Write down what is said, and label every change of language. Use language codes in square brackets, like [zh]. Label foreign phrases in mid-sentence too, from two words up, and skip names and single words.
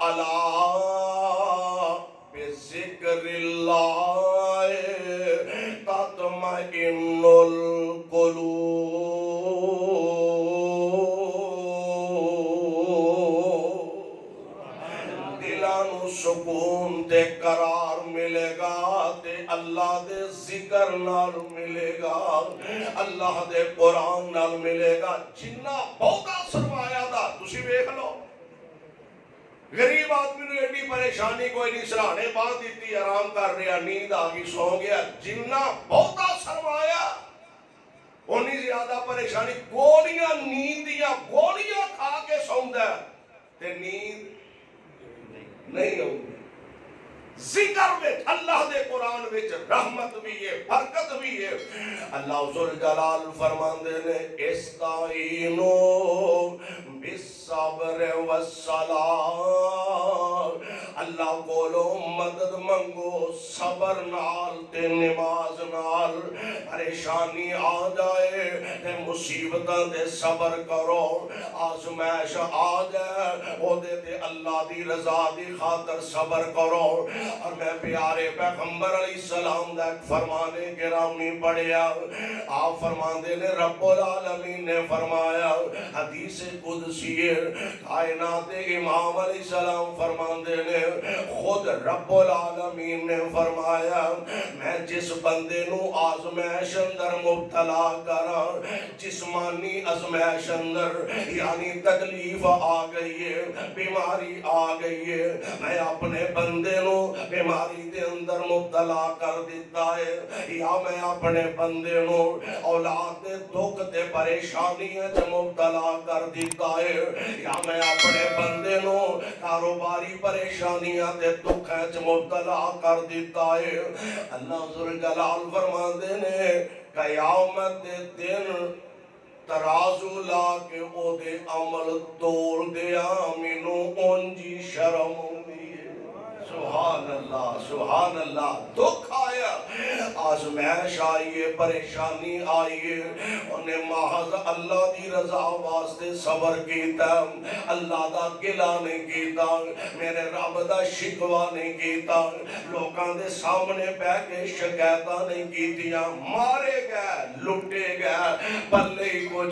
[ar] اللہ بذکر اللہ تطمئن القلوب [pa] دلانو سکون تے قرار ملے گا تے اللہ دے ذکر نال ملے گا اللہ دے قرآن نال ملے گا جنہ بہتا سرمایہ دا تسی ویکھ لو غریب آدمی نے ایڈی پریشانی کوئی نہیں سرانے باندھ دیتی آرام کر رہا نیند آگی سو گیا جنہ بہتا سرمایہ انہی زیادہ پریشانی گولیاں نیندیاں گولیاں کھا کے سوندہ تے نیند نہیں ہوگی ذکر میں اللہ دے قرآن وچ رحمت بھی ہے برکت بھی ہے اللہ ذوالجلال فرماندے نے استعینوا [ar] بالصبر والصلاۃ [pa] اللہ کولو مدد منگو صبر نال تے نماز نال پریشانی آ جائے تے مصیبتاں تے صبر کرو آزمائش آ جائے او دے تے اللہ دی رضا دی خاطر صبر کرو اور میں پیارے پیغمبر [ar] علیہ السلام [pa] دا ایک فرمانے گرامی پڑھیا آپ فرماندے نے [ar] رب العالمین [pa] نے فرمایا حدیث قدسی کائنات امام [ar] علیہ السلام [pa] فرماندے نے خود [ar] رب العالمین [pa] نے فرمایا میں جس بندے نو آزمائش اندر مبتلا کرا جسمانی آزمائش اندر یعنی تکلیف آ گئی ہے بیماری آ گئی ہے میں اپنے بندے نو بیماری دے اندر مبتلا کر دیتا ہے یا میں اپنے بندے نو اولاد دے دکھ تے پریشانیاں تے مبتلا کر دیتا ہے یا میں اپنے بندے نو کاروباری پریشانیاں تے دکھ تے مبتلا کر دیتا ہے اللہ ذوالجلال فرماندے نے قیامت دے دن ترازو لا کے او دے عمل تول دیا مینو اونجی شرم [ar] سبحان اللہ [pa] دکھ آیا آزمائش آئیے پریشانی آئیے انہیں محض اللہ دی رضا واسطے صبر کیتا اللہ دا گلہ نہیں کیتا میرے رب دا شکوہ نہیں کیتا لوکاں دے سامنے بے کے شکایتاں نہیں کیتیاں مارے گئے لٹے گئے پلے ہی کچھ